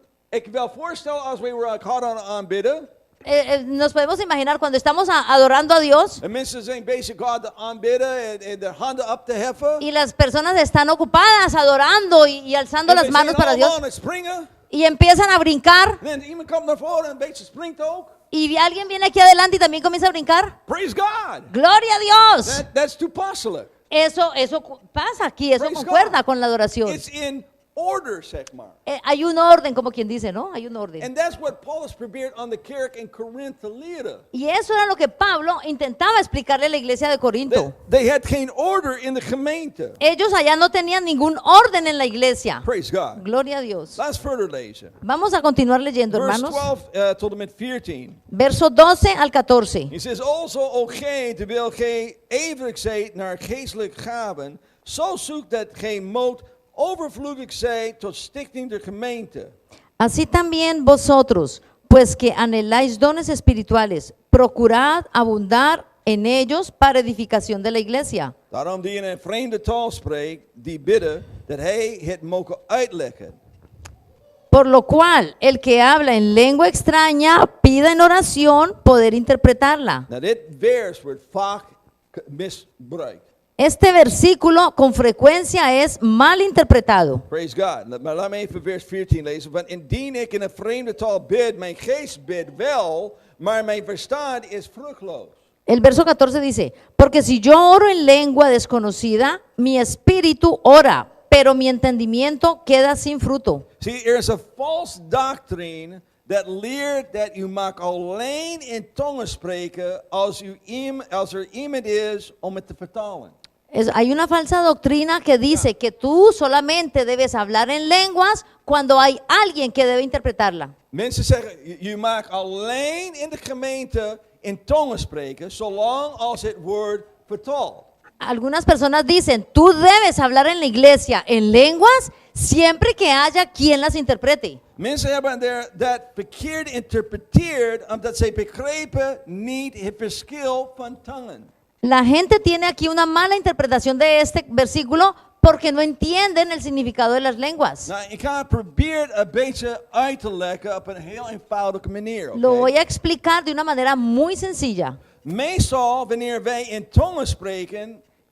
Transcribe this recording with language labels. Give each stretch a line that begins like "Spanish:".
Dutch: Ik wil voorstellen als we God aan het aanbidden.
Spanish: Nos podemos imaginar cuando estamos adorando a Dios
Dutch: En mensen zijn bezig God te aanbidden en de handen op te heffen.
Spanish: y las personas están ocupadas adorando y alzando
Dutch: En
Spanish: las
Dutch: we
Spanish: manos
Dutch: zijn
Spanish: para
Dutch: allemaal
Spanish: Dios
Dutch: aan het springen.
Spanish: y empiezan a brincar
Dutch: En dan iemand komt naar voren en een beetje springt ook.
Spanish: y alguien viene aquí adelante y también comienza a brincar.
English: Praise God.
Spanish: ¡Gloria a Dios!
English: That's
Dutch: toepasselijk.
Spanish: Eso pasa aquí, eso
English: Praise
Spanish: concuerda
English: God.
Spanish: con la adoración.
English: It's in order,
Dutch: zeg maar.
Spanish: Hay un orden, como quien dice, ¿no? Hay un orden.
English: And that's what
Dutch: Paulus probeert aan de kerk in Corinth te leren.
Spanish: Y eso era lo que Pablo intentaba explicarle a la iglesia de Corinto.
English: They had
Dutch: geen order in de gemeente.
Spanish: Ellos allá no tenían ningún orden en la iglesia.
English: Praise God.
Spanish: Gloria a Dios.
Dutch: Laten we verder lezen.
Spanish: Vamos a continuar leyendo,
Dutch: Vers
Spanish: hermanos.
Dutch: 12 tot en met 14.
Spanish: Verso 12 al 14.
English: He says,
Dutch: also, o gij, terwijl gij ijverig zijt naar geestelijke gaven, zo zoekt dat gij moogt overvloedig zijt tot stichting der gemeente.
Spanish: Así también vosotros, pues que anheláis dones espirituales, procurad abundar en ellos para edificación de la iglesia.
Dutch: Daarom die in een vreemde taal spreekt, die bidden dat hij het mogen uitleggen. Por lo cual, el que habla en lengua extraña, pida en oración poder interpretarla. Nou, dit vers wordt vaak misbruikt.
Spanish: Este versículo con frecuencia es mal interpretado.
English: Praise God.
Dutch: Maar laat me even vers 14 lezen. Want indien ik in een vreemde taal bid, mijn geest bidt wel, maar mijn verstand is vruchtloos.
Spanish: El verso 14 dice, porque si yo oro en lengua desconocida, mi espíritu ora, pero mi entendimiento queda sin fruto.
English: See,
Dutch: er is
English: a false doctrine
Dutch: dat leert dat u mag alleen in tongen spreken als er iemand is om het te vertalen.
Spanish: Hay una falsa doctrina que dice que tú solamente debes hablar en lenguas cuando hay alguien que debe interpretarla.
Dutch: Mensen zeggen, je mag alleen in de gemeente in tongen spreken, zolang als het wordt vertaald.
Spanish: Algunas personas dicen, tú debes hablar en la iglesia en lenguas siempre que haya quien las interprete.
Dutch: Mensen hebben dat verkeerd geïnterpreteerd omdat zij begrepen niet het verschil van tongen.
Spanish: La gente tiene aquí una mala interpretación de este versículo porque no entienden el significado de las lenguas.
Dutch: Nou, ik ga het proberen een beetje uit te leggen op een heel eenvoudige manier.
Spanish: Lo
English: Okay?
Spanish: voy a explicar de una manera muy sencilla.
Dutch: Meestal, wanneer wij in tongen spreken,